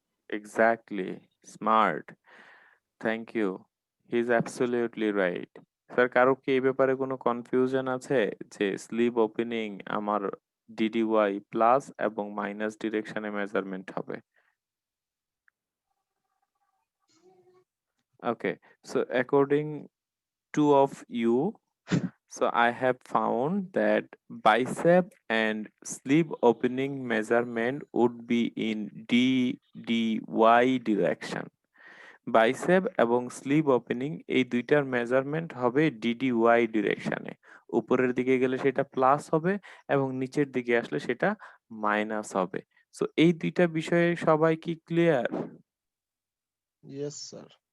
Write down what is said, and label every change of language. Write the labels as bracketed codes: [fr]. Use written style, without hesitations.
[en] Exactly smart thank you he is absolutely right. [bn] Sir কারো কি এই ব্যাপারে কোনো কনফিউশন আছে যে স্লিপ ওপেনিং আমার ডিডিওয়াই প্লাস এবং মাইনাস ডিরেকশনে মেজারমেন্ট হবে? [en] Okay, so according to of you, so I have found that bicep and sleeve opening measurement would be in DDY direction. [bn] Bicep এবং স্লিভ ওপেনিং এই দুইটার মেজারমেন্ট হবে ডিডিওয়াই ডিরেকশনে। উপরের দিকে গেলে সেটা প্লাস হবে এবং নিচের দিকে আসলে সেটা মাইনাস হবে। সো এই দুইটা বিষয়ে সবাই কি ক্লিয়ার? [en] Yes sir.